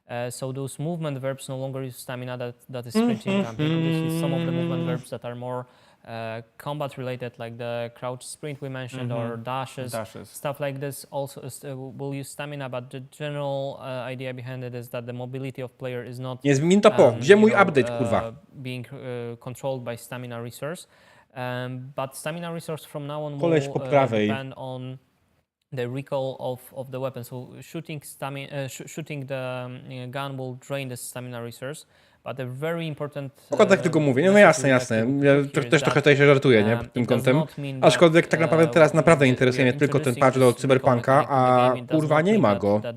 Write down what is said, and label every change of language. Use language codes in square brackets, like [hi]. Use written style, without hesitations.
[en] So those movement verbs no longer use stamina that is sprinting. This is some of the movement verbs that are more combat related, like the crouch sprint we mentioned, or dashes, stuff like this. Also will use stamina, but the general idea behind it is that the mobility of player is not [pl] Nie zmień to gdzie mój update, kurwa? [en] Being controlled by stamina resource. But stamina resource from now on will depend on the recall of the weapon. So shooting the gun will drain the stamina resource, But a very important. [pl] Tylko tak tylko mówię, no jasne, jasne. Ja też trochę tutaj się żartuję, nie, pod tym kątem. Aczkolwiek tak naprawdę teraz naprawdę interesuje mnie tylko ten patch do Cyberpunka, a kurwa nie ma go.